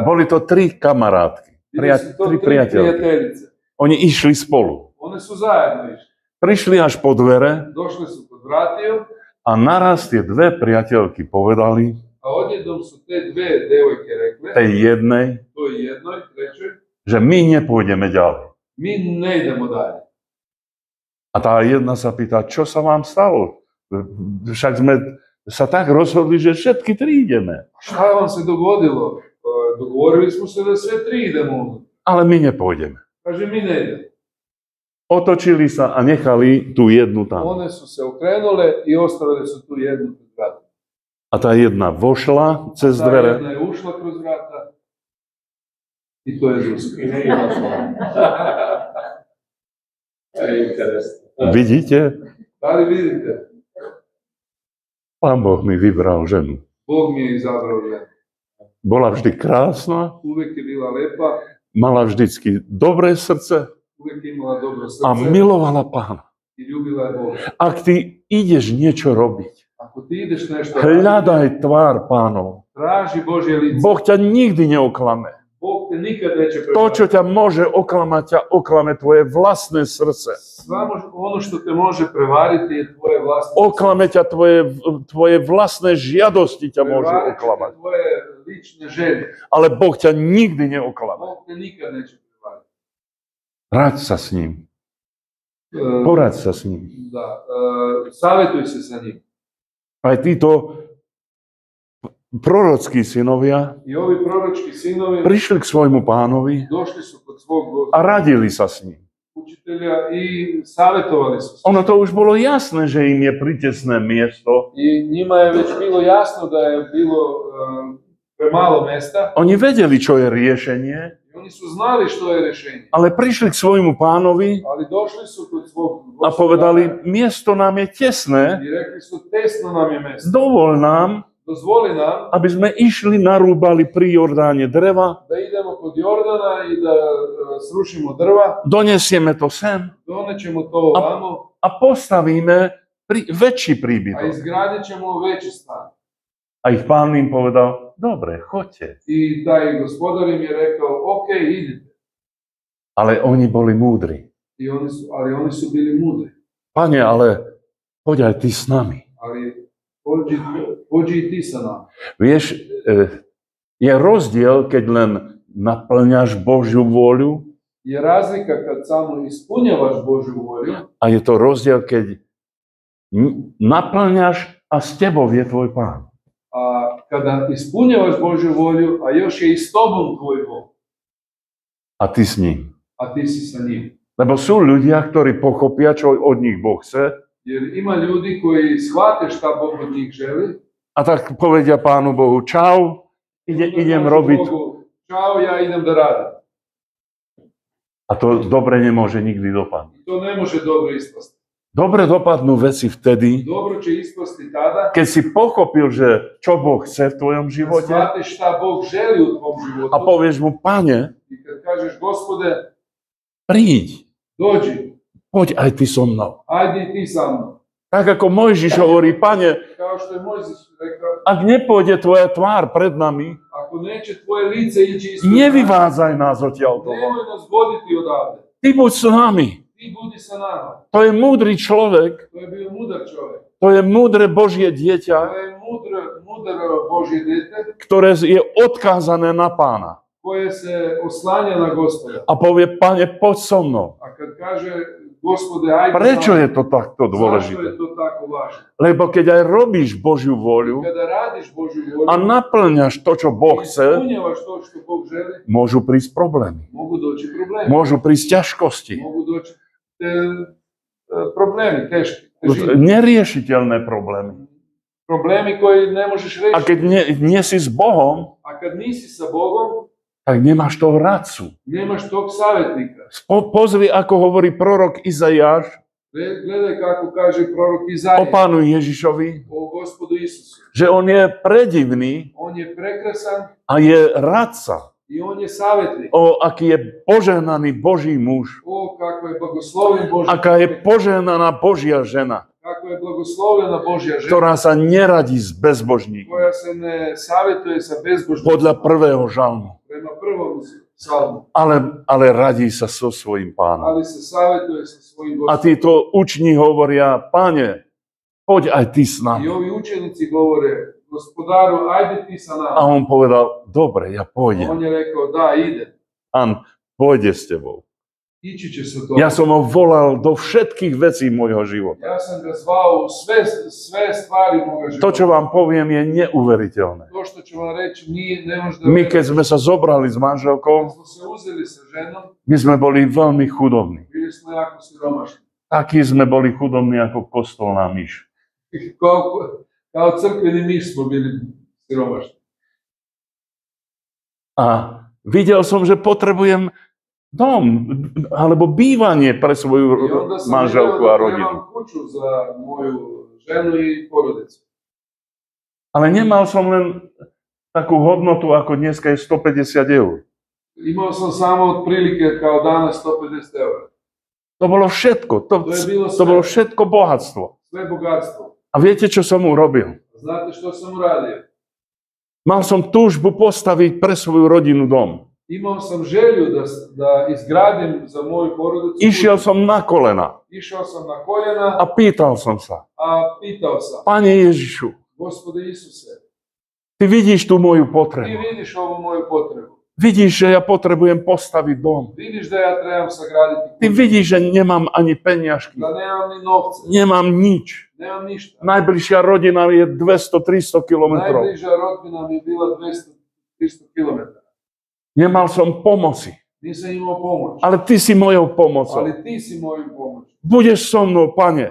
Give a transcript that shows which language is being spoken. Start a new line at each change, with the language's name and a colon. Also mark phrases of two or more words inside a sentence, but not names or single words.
Slovak: Boli to 3 kamarátky,
Serbian: Bili su to 3
Slovak: tri priateľky.
Serbian: prijateljice.
Slovak: Oni išli spolu.
Serbian: One su zajedno išli.
Slovak: Prišli až po dvere
Serbian: Došli su kod vratiju,
Slovak: a naraz tie 2 priateľky povedali
Serbian: a odjednom su te dve devojke rekle,
Slovak: tej jednej,
Serbian: to je jednoj, trećoj,
Slovak: že my nepôjdeme ďalej.
Serbian: mi ne idemo dalje.
Slovak: A tá jedna sa pýta, čo sa vám stalo? Však sme sa tak rozhodli, že všetky 3 ideme.
Serbian: Šta vam se dogodilo? Dogovorili smo se da sve 3 idemo.
Slovak: Ale my nepôjdeme.
Serbian: Kaže, mi ne idemo.
Slovak: Otočili sa a nechali tú jednu tam.
Serbian: One su se okrenule i ostavile su tu jednu kroz vrata.
Slovak: A tá jedna vošla cez
Serbian: Ta
Slovak: dvere
Serbian: jedna je ušla kroz vrata i to je Zuzka.
Slovak: Vidíte?
Serbian: Da li vidite?
Slovak: Pán Boh mi vybral ženu.
Serbian: Bog mi je izabrao ženu.
Slovak: Bola vždy krásna,
Serbian: Uvijek je bila lepa,
Slovak: mala vždycky dobré srdce
Serbian: uvijek je imala dobro a srce
Slovak: milovala Pána.
Serbian: i ljubila je Boga.
Slovak: Ak ty ideš niečo robiť,
Serbian: Ako ti ideš nešto
Slovak: hľadaj tvár Pánov.
Serbian: traži Božje lice.
Slovak: Boh ťa nikdy neoklame.
Serbian: Bog te nikad neće
Slovak: To, čo
Serbian: prevariti.
Slovak: ťa môže oklamať, ťa oklame tvoje vlastné srdce.
Serbian: Samo ono što te može prevariti je tvoje vlastne
Slovak: Oklame ťa tvoje vlastné žiadosti ťa môžu oklamať.
Serbian: tvoje lične želje.
Slovak: Ale Boh ťa nikdy neoklame.
Serbian: Bog te nikad neće prevariti.
Slovak: Raď sa s ním. Poraď sa s ním.
Serbian: Da, savjetuj se sa njim.
Slovak: Aj títo prorockí synovia
Serbian: I ovi proročki sinovi
Slovak: prišli k svojmu pánovi
Serbian: došli su kod svog
Slovak: a radili sa s ním.
Serbian: učitelja i savjetovali su se.
Slovak: Ono to už bolo jasné, že im je pritesné miesto.
Serbian: I njima je već bilo jasno da je bilo premalo mesta.
Slovak: Oni vedeli, čo je riešenie,
Serbian: I oni su znali što je rješenje.
Slovak: ale prišli k svojmu pánovi
Serbian: Ali došli su kod svog
Slovak: a povedali, miesto nám je tesné,
Serbian: i rekli su, tesno nam je mesto.
Slovak: dovol nám,
Serbian: Dozvoli nam
Slovak: aby sme išli, narúbali pri Jordáne dreva,
Serbian: da idemo kod Jordana i da srušimo drva,
Slovak: donesieme to sem
Serbian: donećemo to ovamo,
Slovak: a postavíme väčší a príbytok.
Serbian: izgradit ćemo veći stan.
Slovak: A ich pán im povedal, dobre, choďte.
Serbian: I taj gospodar im je rekao, ok, idite.
Slovak: Ale oni boli múdri.
Serbian: Ali oni su bili mudri.
Slovak: Pane, ale poď aj ty s nami.
Serbian: Ali pođi i ti sa nama.
Slovak: Vieš, je rozdiel, keď len naplňaš Božiu vôľu,
Serbian: Je razlika kad samo ispunjavaš Božju volju,
Slovak: a je to rozdiel, keď naplňaš a s tebou je tvoj pán.
Serbian: a kada ispunjavaš Božju volju, a još je i s tobom tvoj Bog,
Slovak: A ty s ním.
Serbian: a ti si sa njim.
Slovak: Lebo sú ľudia, ktorí pochopia, čo od nich Boh chce,
Serbian: Jer ima ljudi koji shvate šta Bog od njih želi,
Slovak: a tak povedia Pánu Bohu, čau, idem
Serbian: kažu
Slovak: robiť.
Serbian: Bogu, čao, ja idem da radim.
Slovak: A to dobre nemôže nikdy dopadnúť.
Serbian: I to ne može dobro ispasti.
Slovak: Dobre dopadnú veci vtedy,
Serbian: Dobro će ispasti tada
Slovak: keď si pochopil, že čo Boh chce v tvojom
Serbian: kad
Slovak: živote
Serbian: shvatiš šta Bog želi u tvom životu
Slovak: a povieš mu, Pane,
Serbian: i kad kažeš, Gospode,
Slovak: príď,
Serbian: dođi,
Slovak: poď aj ty so mnou.
Serbian: ajde i ti sa mnom.
Slovak: Tak ako Mojžiš hovorí, Pane,
Serbian: Kao što je Mojzis rekao,
Slovak: ak nepôjde tvoja tvár pred nami,
Serbian: ako neće tvoje lice ići ispred nas,
Slovak: nevyvádzaj nás odtiaľ toho.
Serbian: nemoj nas voditi odavde.
Slovak: Ty buď s nami.
Serbian: Ti budi sa nama.
Slovak: To je múdry človek,
Serbian: To je bio mudar čovjek.
Slovak: to je múdre Božie
Serbian: To
Slovak: dieťa,
Serbian: je mudar Božje dete
Slovak: ktoré je odkázané na Pána.
Serbian: koje se oslanja na Gospoda.
Slovak: A povie, Pane, poď so mnou.
Serbian: A kad kaže, Gospode, ajde.
Slovak: Prečo je to takto
Serbian: Zašto je
Slovak: dôležité?
Serbian: to tako važno?
Slovak: Lebo keď aj robíš Božiu voľu
Serbian: Kada radiš Božju volju
Slovak: a naplňaš to, čo Boh
Serbian: i
Slovak: chce,
Serbian: ispunjavaš to što Bog želi,
Slovak: môžu prísť problémy.
Serbian: mogu doći problemi.
Slovak: Môžu prísť ťažkosti.
Serbian: Mogu doći problemi, teški. težine.
Slovak: Neriešiteľné problémy.
Serbian: Problemi koji ne možeš
Slovak: A
Serbian: riješiti.
Slovak: keď nie si s Bohom,
Serbian: A kad nisi sa Bogom,
Slovak: tak nemáš toho radcu.
Serbian: nemaš tog savjetnika.
Slovak: Pozri, ako hovorí prorok Izaiáš
Serbian: Gledaj kako kaže prorok
Slovak: o
Serbian: Izaija
Slovak: Pánu Ježišovi,
Serbian: o Gospodu Isusu.
Slovak: že on je predivný
Serbian: On je prekrasan
Slovak: a je radca.
Serbian: i on je savjetnik.
Slovak: O, aký je požehnaný Boží muž.
Serbian: O, kako je blagosloven Božji
Slovak: Aká je
Serbian: čovjek.
Slovak: požehnaná Božia žena,
Serbian: Kako je blagoslovljena Božja žena
Slovak: ktorá sa neradí s bezbožníkom.
Serbian: koja se ne savjetuje sa bezbožnim
Slovak: Podľa prvého žalmu.
Serbian: prema prvom psalmu,
Slovak: Ale radí sa so svojím pánom.
Serbian: ali se savjetuje sa svojim
Slovak: A
Serbian: Gospodom.
Slovak: títo uční hovoria, Pane, poď aj ty s
Serbian: I
Slovak: nami.
Serbian: ovi učenici govore, Gospodaru, ajde ti sa
Slovak: A
Serbian: nama.
Slovak: on povedal, dobre, ja pôjdem.
Serbian: On je rekao, da, ide.
Slovak: Pán pôjde s tebou.
Serbian: Ići će sa to.
Slovak: Ja som ho volal do všetkých vecí môjho života.
Serbian: Ja sam ga zvao u sve stvari moga života.
Slovak: To, čo vám poviem, je neuveriteľné.
Serbian: To što ću vam reći, ne možda
Slovak: My, keď sme sa zobrali s manželkou,
Serbian: Kad smo se uzeli sa ženom,
Slovak: my sme boli veľmi chudobní.
Serbian: bili smo jako siromašni.
Slovak: Takí sme boli chudobní ako kostolná myš.
Serbian: Kao crkveni miš smo bili siromašni.
Slovak: A videl som, že potrebujem dom alebo bývanie pre
Serbian: I
Slovak: svoju
Serbian: onda sam
Slovak: manželku
Serbian: vidio
Slovak: a
Serbian: da
Slovak: rodinu.
Serbian: trebam kuću za moju ženu i porodicu.
Slovak: Ale nemal som len takú hodnotu, ako dneska je 150 eur.
Serbian: Imao sam samo otprilike kao danas 150 eura.
Slovak: To bolo všetko.
Serbian: To je bilo
Slovak: To
Serbian: sve.
Slovak: bolo všetko bohatstvo.
Serbian: Sve bogatstvo.
Slovak: A viete, čo som urobil?
Serbian: Znate što sam uradio?
Slovak: Mal som túžbu postaviť pre svoju rodinu dom.
Serbian: Imao sam želju da izgradim za moju porodicu.
Slovak: Išiel
Serbian: kuću.
Slovak: som na kolena
Serbian: Išao sam na koljena,
Slovak: a pýtal som sa,
Serbian: a pitao sam,
Slovak: Pane Ježišu,
Serbian: Gospode Isuse,
Slovak: ty vidíš tú moju
Serbian: ti
Slovak: potrebu.
Serbian: vidiš ovu moju potrebu.
Slovak: Vidíš, že ja potrebujem postaviť dom.
Serbian: Vidiš da ja trebam sagraditi
Slovak: Ty
Serbian: kuću.
Slovak: vidíš, že nemám ani peniažky.
Serbian: Da nemam ni novce,
Slovak: Nemám nič.
Serbian: nemam ništa.
Slovak: Najbližšia rodina je 200-300 kilometrov.
Serbian: Najbliža rodbina mi je bila 200-300 km.
Slovak: Nemal som pomoci.
Serbian: Nisam imao pomoć,
Slovak: Ale ty si mojou pomocou.
Serbian: ali ti si mojim pomoć.
Slovak: Budeš so mnou, Pane,